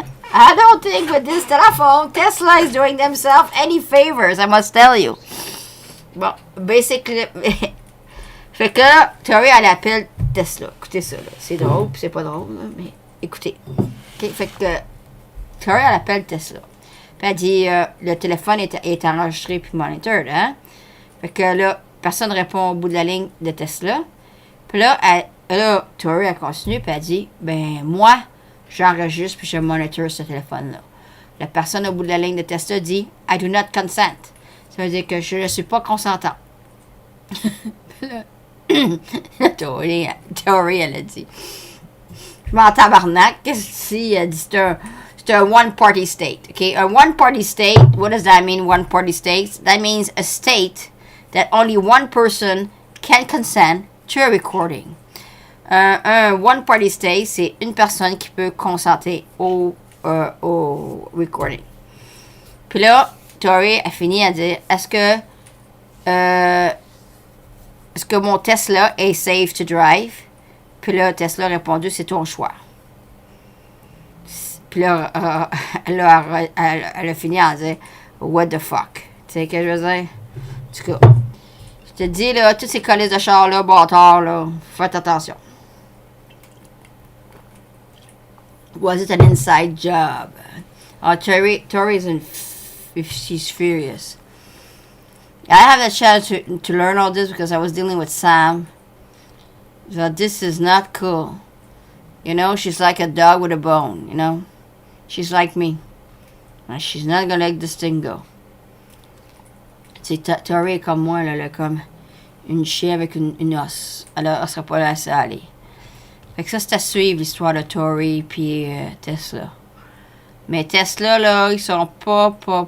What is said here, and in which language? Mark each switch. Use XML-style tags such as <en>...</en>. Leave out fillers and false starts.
<en>I don't think with this telephone, Tesla is doing themselves any favors, I must tell you.</en> <fr>Bon, basically, fait que là, Tori, elle appelle Tesla. Écoutez ça, là. C'est drôle, puis c'est pas drôle, là, mais écoutez. Okay, fait que Tori, elle appelle Tesla. Puis elle dit, le téléphone est enregistré puis monitored, hein. Fait que là, personne répond au bout de la ligne de Tesla. Puis là, Tori, elle continue, puis elle dit, ben, moi, j'enregistre puis je monitor ce téléphone-là. La personne au bout de la ligne de Tesla dit,</fr> <en>I do not consent.</en> <fr>Ça veut dire que je ne suis pas consentant. Tori, elle a dit. Je m'en tabarnak. Qu'est-ce que c'est? Elle dit, c'est un one-party state. Okay?</fr> <en>A one-party state, what does that mean, one-party state? That means a state that only one person can consent to a recording.</en> <fr>Un one-party state, c'est une personne qui peut consentir au recording. Puis là, Tori a fini à dire, est-ce que mon Tesla est</fr> <en>safe to drive?</en> <fr>Puis là, Tesla a répondu, c'est ton choix. Puis là, elle a fini à dire,</fr> <en>what the fuck?</en> <fr>Tu sais ce que je veux dire? En tout cas, je te dis, là, toutes ces colis de char, là, bâtards, là, faites attention.</fr> <en>Was it an inside job? Tori's she's furious. I have a chance to learn all this because I was dealing with Sam. So this is not cool. You know, she's like a dog with a bone, you know. She's like me. And she's not gonna let this thing go.</en> <fr>Tori est comme moi, là, elle est comme une chien avec une os. Elle sera pas laissée aller. Fait que ça, c'est à suivre l'histoire de Tori puis Tesla. Mais Tesla, là, ils sont pas.</fr>